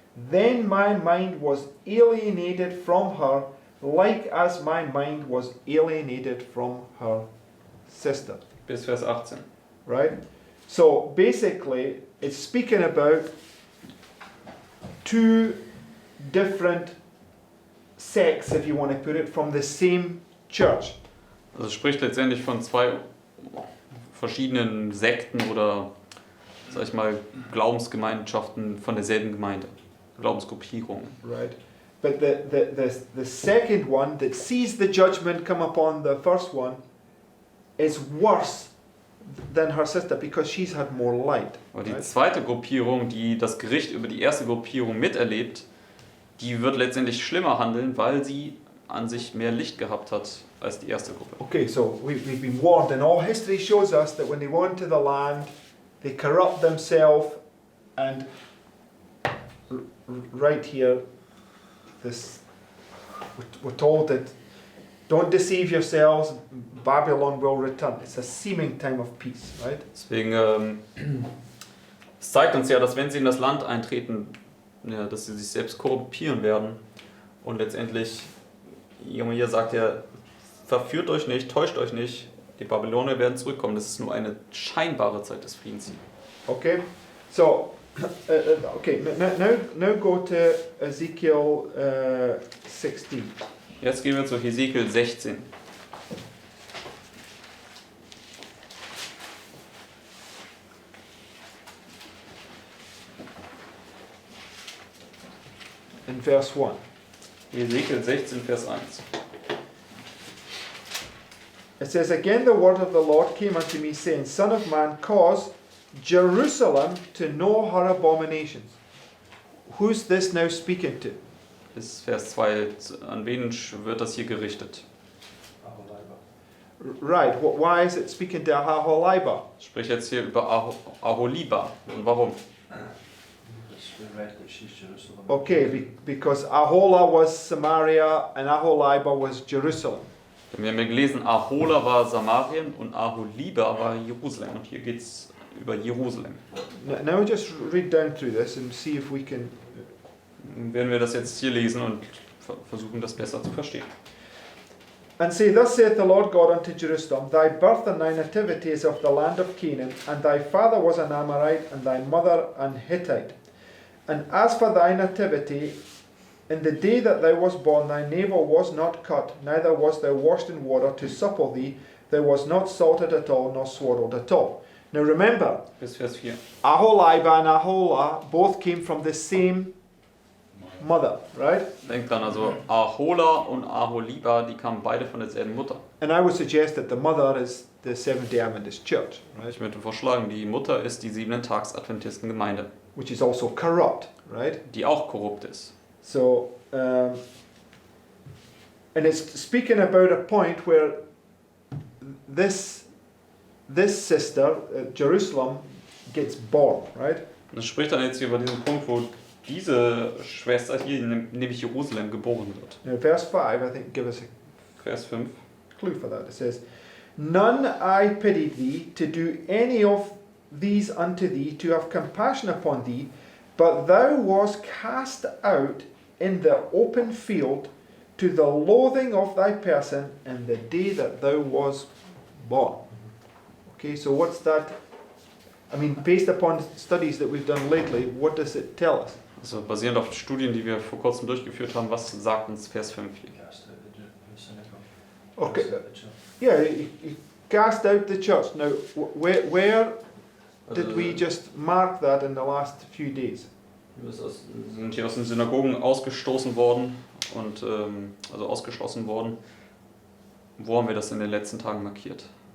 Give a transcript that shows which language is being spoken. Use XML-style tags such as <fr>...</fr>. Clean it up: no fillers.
<en>Then my mind was alienated from her, like as my mind was alienated from her sister.</en> <de>Bis Vers 18.</de> <en>Right? So basically, it's speaking about two different sects, if you want to put it, from the same church.</en> <de>Also es spricht letztendlich von zwei verschiedenen Sekten oder, sag ich mal, Glaubensgemeinschaften von derselben Gemeinde. Glaubensgruppierungen.</de> <en>Right. But the second one that sees the judgment come upon the first one is worse than her sister because she's had more light.</en> <de>Aber die zweite Gruppierung, die das Gericht über die erste Gruppierung miterlebt, die wird letztendlich schlimmer handeln, weil sie an sich mehr Licht gehabt hat als die erste Gruppe.</de> <en>Okay, so we've been warned, and all history shows us that when they go into the land, they corrupt themselves, and right here, we're told that don't deceive yourselves, Babylon will return. It's a seeming time of peace, right?</en> <de>Deswegen, es zeigt uns ja, dass wenn sie in das Land eintreten, ja, dass sie sich selbst korrumpieren werden. Und letztendlich, hier sagt er, verführt euch nicht, täuscht euch nicht, die Babylonier werden zurückkommen. Das ist nur eine scheinbare Zeit des Friedens.</de> <en>Okay, so, okay, now go to Ezekiel 16.</en> <de>Jetzt gehen wir zu Hesekiel 16.</de> <en>In verse 1.</en> <de>Hesekiel 16, Vers 1.</de> <en>It says, Again the word of the Lord came unto me, saying, Son of man, cause Jerusalem to know her abominations. Who's this now speaking to?</en> <de>Bis Vers 2. An wen wird das hier gerichtet?</de> <en>Aholibah. Right, why is it speaking to Aholibah?</en> <de>Ich spreche jetzt hier über Aholibah. Und warum?</de> <en>We read that she's Jerusalem. Okay, because Aholah was Samaria and Aholibah was Jerusalem.</en> <de>Wir haben ja gelesen, Aholah war Samarien und Aholibah war Jerusalem. Und hier geht es über Jerusalem.</de> <en>Now just read down through this and see if we can...</en> <de>Werden wir das jetzt hier lesen und versuchen, das besser zu verstehen.</de> <en>And say, Thus saith the Lord God unto Jerusalem, Thy birth and thy nativity is of the land of Canaan, and thy father was an Amorite, and thy mother an Hittite. And as for thy nativity, in the day that thou wast born, thy navel was not cut, neither was thou washed in water to supple thee, thou was not salted at all, nor swaddled at all. Now remember,</en> <de>Bis Vers 4.</de> <en>Aholibah and Aholah both came from the same mother, right?</en> <de>Denkt dran, also Aholah und Aholibah, die kamen beide von derselben Mutter.</de> <en>And I would suggest that the mother is the Seventh-day Adventist Church, right?</en> <de>Ich möchte vorschlagen, die Mutter ist die Siebenten-Tags-Adventisten-Gemeinde,</de> <en>Which is also corrupt, right?</en> <de>die auch korrupt ist.</de> <en>So, and it's speaking about a point where this sister, Jerusalem, gets born, right?</en> <de>Und es spricht dann jetzt hier über diesen Punkt, wo diese Schwester hier, nämlich Jerusalem, geboren wird.</de> <en>Now, verse 5, I think, give us a</en> <de>Vers 5.</de> <en>clue for that. It says, "None I pitied thee to do any of these unto thee, to have compassion upon thee, but thou wast cast out in the open field to the loathing of thy person in the day that thou was born." Okay, so what's that? I mean, based upon studies that we've done lately, what does it tell us?</en> <de>Also basierend auf Studien, die wir vor kurzem durchgeführt haben, was sagt uns Vers 5 hier?</de> <en>Cast out the synagogue. Okay, Cast out the church. yeah, he cast out the church. Now, where did we just mark that in the last few days?</en> <de>Wir sind hier aus den Synagogen ausgestoßen worden und also ausgeschlossen worden. Wo haben wir das in den letzten Tagen markiert?</de>